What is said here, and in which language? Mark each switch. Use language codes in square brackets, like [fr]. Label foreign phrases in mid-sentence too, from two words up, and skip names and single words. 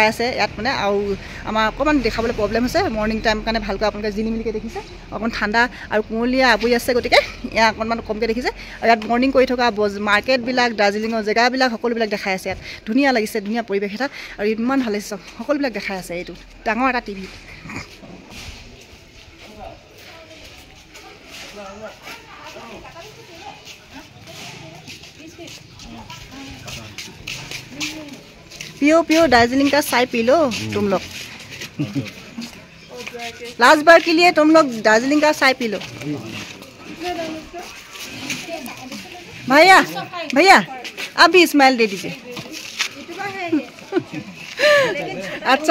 [as] আছে ইয়াত মানে আৰু আমাৰ অকণমান দেখাবলৈ প্ৰব্লেম হৈছে [en] morning time [as] কাৰণে ভালকৈ আপোনালোকে জিলিমিলিকৈ দেখিছে অকণমান ঠাণ্ডা আৰু কুঁৱলীয়া আৱৰি আছে গতিকে ইয়াত অকণমান কমকৈ দেখিছে আৰু ইয়াত মৰ্ণিং কৰি থকা মাৰ্কেটবিলাক দাৰ্জিলিঙৰ জেগাবিলাক সকলোবিলাক দেখাই আছে ইয়াত ধুনীয়া লাগিছে ধুনীয়া পৰিৱেশ এটা আৰু ইমান ভাল লাগিছে সকলোবিলাক দেখাই আছে এইটো ডাঙৰ এটা টিভি [hi] पियो दार्जिलिंग का चाय पी लो तुम लोग लास्ट बार के लिए तुम लोग दार्जिलिंग का चाय पी लो भैया आप भी स्माइल दे दीजिए अच्छा